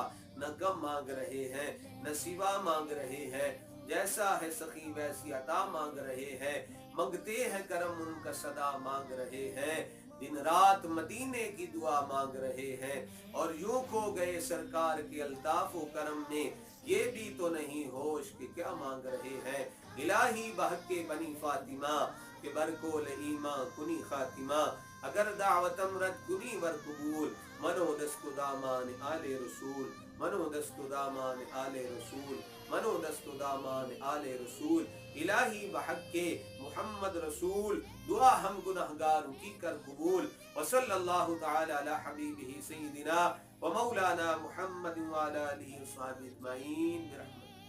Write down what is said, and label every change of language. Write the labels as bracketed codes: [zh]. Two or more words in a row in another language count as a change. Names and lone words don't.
[ur] نہ غم مانگ رہے ہیں نہ سوا مانگ رہے ہیں، جیسا ہے سخی ویسی عطا مانگ رہے ہیں، منگتے ہیں کرم ان کا صدا مانگ رہے ہیں، دن رات مدینے کی دعا مانگ رہے ہیں، اور یوں کھو گئے سرکار کے الطاف و کرم میں، یہ بھی تو نہیں ہوش کہ کیا مانگ رہے ہیں۔ [fa] الہی بحق بنی فاطمہ کہ برکول ایمان کنی خاتمہ، اگر دعوتم رد کنی ور قبول، منو دست و دامان آل رسول، منو دست و دامان آل رسول، منو دست و دامان آل رسول۔ [ur] الہی بحق محمد رسول دعا ہم گنہگاروں کی کر قبول، [ar] وصلی اللہ تعالی علی حبیبہ سیدنا و مولانا محمد وعلی آلہ وصحبہ اجمعین برحمتہ۔